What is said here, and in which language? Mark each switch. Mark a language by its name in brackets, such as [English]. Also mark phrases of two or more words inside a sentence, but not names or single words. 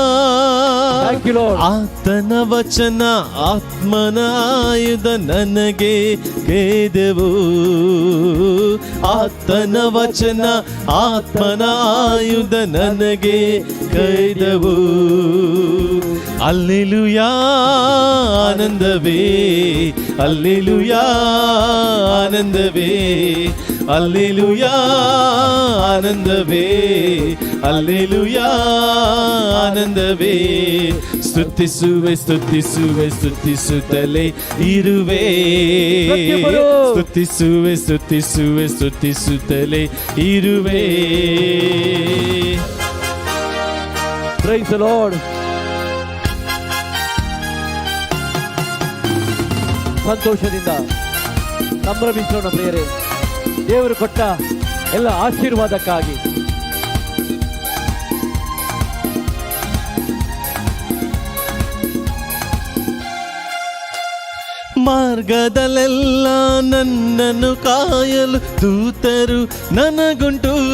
[Kannada] ಆತನ ವಚನ ಆತ್ಮನ ಆಯುಧ ನನಗೆ ಕೇದೆವು. ಆತನ ವಚನ ಆತ್ಮನ ಆಯುಧ ನನಗೆ ಕೈದವು. ಅಲ್ಲೆಲೂಯಾ ಆನಂದವೇ, ಅಲ್ಲೆಲೂಯಾ ಆನಂದವೇ, ಅಲ್ಲೆಲೂಯಾ ಆನಂದವೇ, ಅಲ್ಲೆಲೂಯಾ ಆನಂದವೇ. ಸ್ತುತಿಸುವೆ ಸ್ತುತಿಸುವೆ ಸ್ತುತಿಸುತ್ತಲೇ ಇರುವೆ. ಸ್ತುತಿಸುವೆ ಸ್ತುತಿಸುವೆ ಸ್ತುತಿಸುತ್ತಲೇ ಇರುವೆ. [English] Praise the Lord. [Kannada] ಸಂತೋಷದಿಂದ ಸಂಭ್ರಮಿಸೋಣ ಪ್ರಿಯರೇ, ದೇವರು ಕೊಟ್ಟ ಎಲ್ಲ ಆಶೀರ್ವಾದಕ್ಕಾಗಿ. ಮಾರ್ಗದಲ್ಲೆಲ್ಲ ನನ್ನನ್ನು ಕಾಯಲು ದೂತರು ನನಗುಂಟು.